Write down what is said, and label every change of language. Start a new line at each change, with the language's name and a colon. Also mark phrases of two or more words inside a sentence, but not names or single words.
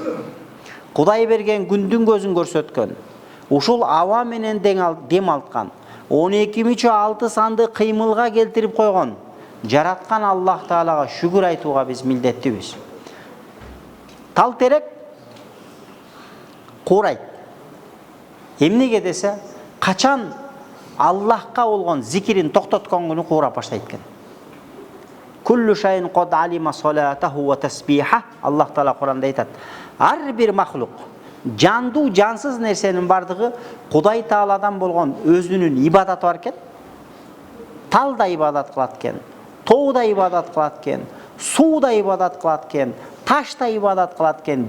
Kyrgyz: Кудай берген күндүн көзүн көрсөткөн, ушул аба менен дем алткан, 12-6 санды кыймылга келтирип койгон, жараткан Аллах Таалага шүгүр айтууга биз милдеттибиз. Тал терек куурайт. Эмнеге десе, качан Аллахка болгон зикирин токтоткон күнү куурап баштайт экен.
Arabic: كل شيء قد علم صلاته وتسبيحه.
Kyrgyz: Аллах Таала Куранда айтат. Ар бир махлук, жандуу, жансыз нерсенин бардыгы Кудай Тааладан болгон өзүнүн ибадаты бар экен. Тал да ибадат кылат экен, тоо да ибадат кылат экен, суу да ибадат кылат экен, таш да ибадат кылат экен.